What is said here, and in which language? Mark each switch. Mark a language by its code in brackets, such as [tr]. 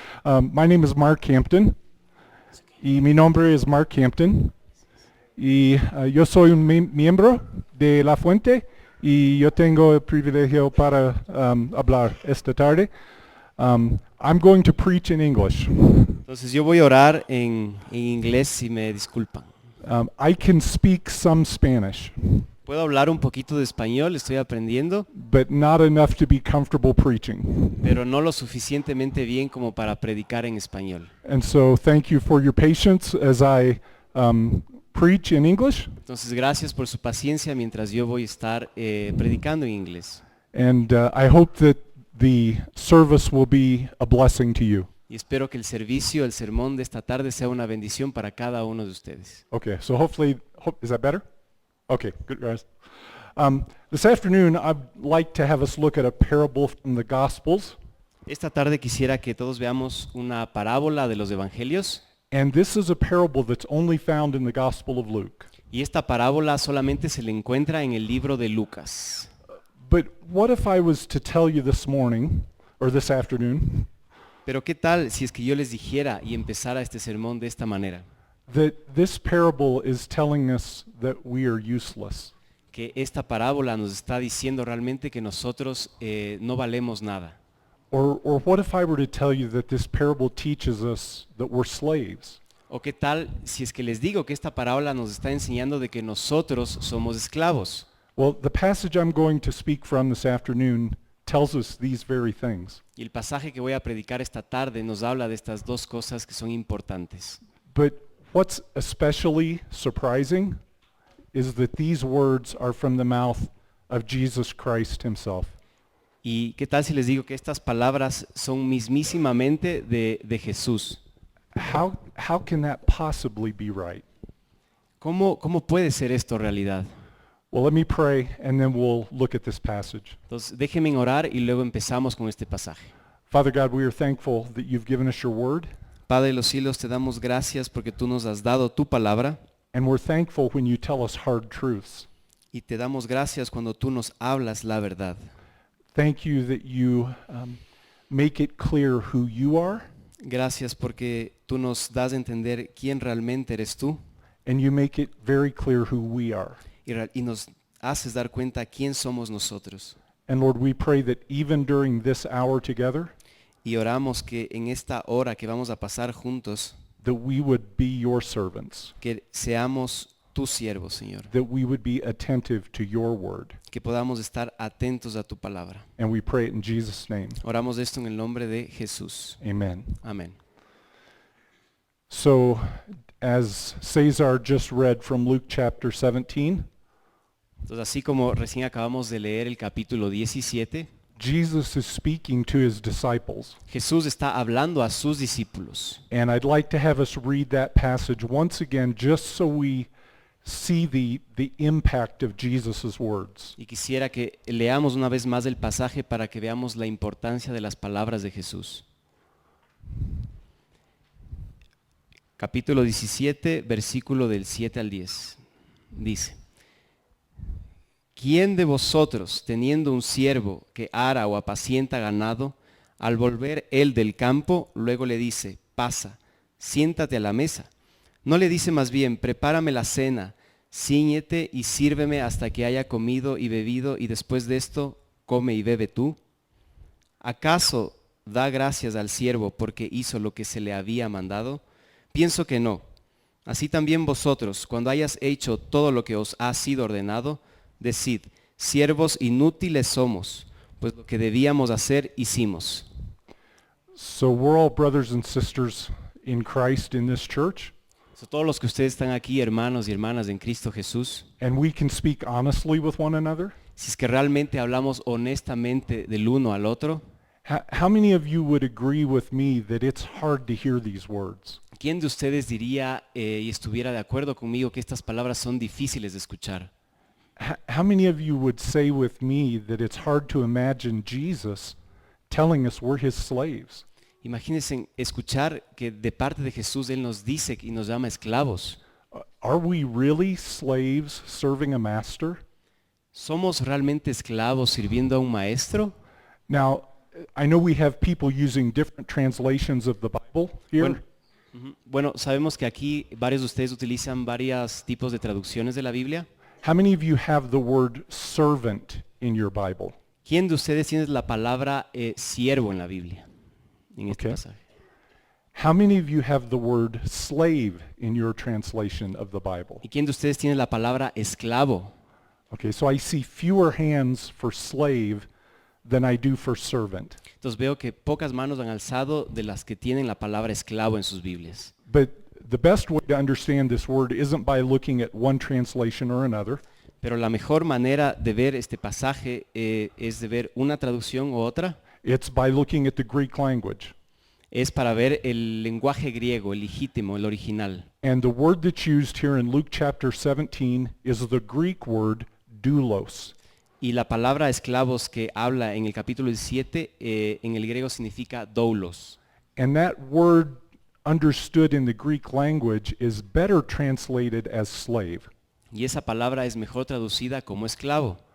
[en] My name is Mark Hampton [es] y mi nombre es Mark Hampton y yo soy un miembro de La Fuente y yo tengo el privilegio para hablar esta tarde. [en] I'm going to preach in English. [es] Entonces yo voy a orar en inglés si me disculpan. [en] I can speak some Spanish, [es] Puedo hablar un poquito de español, estoy aprendiendo, [en] but not enough to be comfortable preaching. [es] pero no lo suficientemente bien como para predicar en español. [en] And so thank you for your patience as I preach in English. [es] Entonces gracias por su paciencia mientras yo voy a estar predicando en inglés. [en] And I hope that the service will be a blessing to you. [es] Y espero que el servicio, el sermón de esta tarde sea una bendición para cada uno de ustedes. [en] Okay, so hopefully, is that better? Okay, good guys. This afternoon, I'd like to have us look at a parable from the Gospels. [es] Esta tarde quisiera que todos veamos una parábola de los evangelios. [en] And this is a parable that's only found in the Gospel of Luke. [es] Y esta parábola solamente se le encuentra en el libro de Lucas. [en] But what if I was to tell you this morning, or this afternoon, [es] Pero ¿qué tal si es que yo les dijera y empezara este sermón de esta manera? [en] that this parable is telling us that we are useless? [es] Que esta parábola nos está diciendo realmente que nosotros no valemos nada. [en] Or what if I were to tell you that this parable teaches us that we're slaves? [es] ¿O qué tal si es que les digo que esta parábola nos está enseñando de que nosotros somos esclavos? [en] Well, the passage I'm going to speak from this afternoon tells us these very things. [es] Y el pasaje que voy a predicar esta tarde nos habla de estas dos cosas que son importantes. [en] But what's especially surprising is that these words are from the mouth of Jesus Christ himself. [es] ¿Y qué tal si les digo que estas palabras son mismísimamente de Jesús? [en] How can that possibly be right? [es] ¿Cómo puede ser esto realidad? [en] Well, let me pray and then we'll look at this passage. [es] Entonces déjenme orar y luego empezamos con este pasaje. [en] Father God, we are thankful that you've given us your word, [es] Padre de los cielos, te damos gracias porque tú nos has dado tu palabra [en] and we're thankful when you tell us hard truths. [es] y te damos gracias cuando tú nos hablas la verdad. [en] Thank you that you make it clear who you are, [es] Gracias porque tú nos das a entender quién realmente eres tú [en] and you make it very clear who we are. [es] y nos haces dar cuenta quién somos nosotros. [en] And Lord, we pray that even during this hour together, [es] Y oramos que en esta hora que vamos a pasar juntos, [en] that we would be your servants, [es] que seamos tus siervos, Señor. [en] that we would be attentive to your word. [es] Que podamos estar atentos a tu palabra. [en] And we pray it in Jesus' name. [es] Oramos esto en el nombre de Jesús. [en] Amen. [es] Amén. [en] So, as Cesar just read from Luke chapter 17, [es] Entonces, así como recién acabamos de leer el capítulo 17, [en] Jesus is speaking to his disciples. [es] Jesús está hablando a sus discípulos. [en] And I'd like to have us read that passage once again just so we see the impact of Jesus' words. [es] Y quisiera que leamos una vez más el pasaje para que veamos la importancia de las palabras de Jesús. Capítulo 17, versículo del 7 al 10. Dice: ¿Quién de vosotros, teniendo un siervo que ara o apacienta ganado, al volver él del campo, luego le dice, pasa, siéntate a la mesa? ¿No le dice más bien, prepárame la cena, cíñete y sírveme hasta que haya comido y bebido, y después de esto, come y bebe tú? ¿Acaso da gracias al siervo porque hizo lo que se le había mandado? Pienso que no. Así también vosotros, cuando hayas hecho todo lo que os ha sido ordenado, decid, siervos inútiles somos, pues lo que debíamos hacer hicimos. [en] So we're all brothers and sisters in Christ in this church, [es] Todos los que ustedes están aquí, hermanos y hermanas en Cristo Jesús, [en] and we can speak honestly with one another. [es] si es que realmente hablamos honestamente del uno al otro, [en] How many of you would agree with me that it's hard to hear these words? [es] ¿quién de ustedes diría y estuviera de acuerdo conmigo que estas palabras son difíciles de escuchar? [en] How many of you would say with me that it's hard to imagine Jesus telling us we're his slaves? [es] Imagínense escuchar que de parte de Jesús Él nos dice y nos llama esclavos. [en] Are we really slaves serving a master? [es] ¿Somos realmente esclavos sirviendo a un maestro? [en] Now, I know we have people using different translations of the Bible here. [es] Bueno, bueno, sabemos que aquí varios de ustedes utilizan varios tipos de traducciones de la Biblia. [en] How many of you have the word servant in your Bible? [es] ¿Quién de ustedes tiene la palabra siervo en la Biblia? En este [en] Okay. [es] pasaje. [en] How many of you have the word slave in your translation of the Bible? [es] ¿Y quién de ustedes tiene la palabra esclavo? [en] Okay, so I see fewer hands for slave than I do for servant. [es] Entonces veo que pocas manos han alzado de las que tienen la palabra esclavo en sus Biblias. [en] But the best way to understand this word isn't by looking at one translation or another. [es] Pero la mejor manera de ver este pasaje es de ver una traducción u otra. [en] It's by looking at the Greek language. [es] Es para ver el lenguaje griego, el legítimo, el original. [en] And the word that's used here in Luke chapter 17 is the Greek word doulos. [es] Y la palabra esclavos que habla en el capítulo 17 en el griego significa doulos. [en] And that word understood in the Greek language is better translated as slave. [es] Y esa palabra es mejor traducida como esclavo.